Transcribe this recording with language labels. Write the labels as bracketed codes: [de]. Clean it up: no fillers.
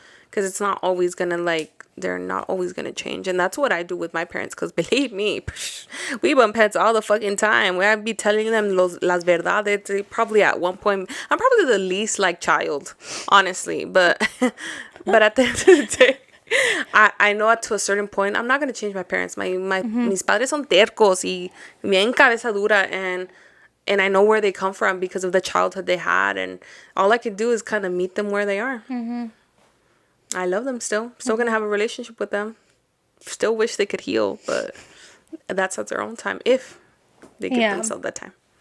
[en] Because it's not always going to, like, they're not always going to change. And that's what I do with my parents. Because believe me, we bump heads all the fucking time. I'd be telling them [es] las verdades. [en] Probably at one point, I'm probably the least, like, child, honestly. But at the end of the day, I know to a certain point, I'm not going to change my parents. [es] Mis padres son tercos y bien cabeza dura. [en] And I know where they come from because of the childhood they had. And all I can do is kind of meet them where they are. I love them still. Still gonna have a relationship with them. Still wish they could heal, but that's at their own time if they give themselves that time.